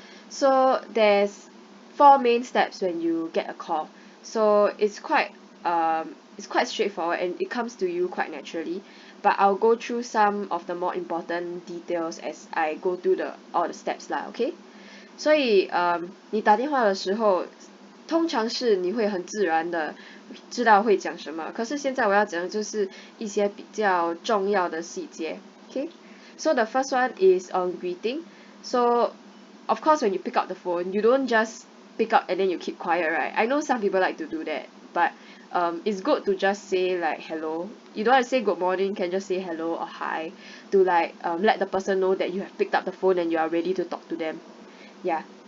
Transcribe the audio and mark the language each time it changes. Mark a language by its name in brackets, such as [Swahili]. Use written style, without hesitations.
[English] So there's four main steps when you get a call. So it's quite straightforward and it comes to you quite naturally. But I'll go through some of the more important details as I go through all the steps lah, okay? [Chinese] 所以你打电话的时候，通常是你会很自然的知道会讲什么，可是现在我要讲的就是一些比较重要的细节。 [English] Okay? So the first one is on greeting. So of course when you pick up the phone, you don't just pick up and then you keep quiet, right? I know some people like to do that, but it's good to just say like hello. You don't have to say good morning, can just say hello or hi to like let the person know that you have picked up the phone and you are ready to talk to them. Yeah.